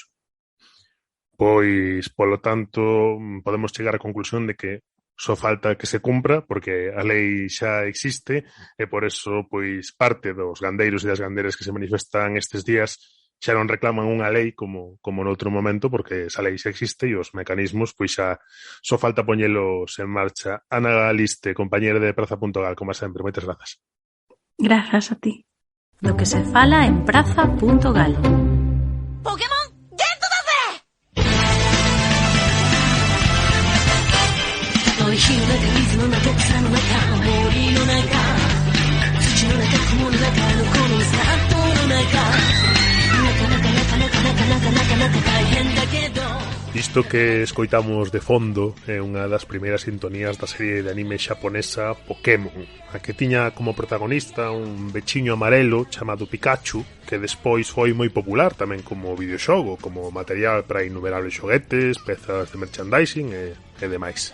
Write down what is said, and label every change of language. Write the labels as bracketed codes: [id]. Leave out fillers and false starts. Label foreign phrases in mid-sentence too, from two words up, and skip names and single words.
[gl] Pois, polo tanto, podemos chegar á conclusión de que só falta que se cumpra, porque a lei xa existe, e por eso, pois, parte dos gandeiros e das gandeiras que se manifestan estes días xa non reclaman unha lei como noutro momento, porque esa lei xa existe e os mecanismos, pois xa só falta poñelos en marcha. Ana Galiste, compañera de Praza.gal, como sempre, moitas grazas. Grazas a ti. Do que se fala en Praza.gal. [en] Pokémon Get to the Fair! [ja] 美味しい中、水の中、草の中、森の中、土の中、雲の中のこの里の中。 [gl] Isto que escoitamos de fondo é unha das primeiras sintonías da serie de anime xaponesa Pokémon, a que tiña como protagonista un bechiño amarelo chamado Pikachu, que despois foi moi popular tamén como videoxogo, como material para innumerables xoguetes, pezas de merchandising e demais.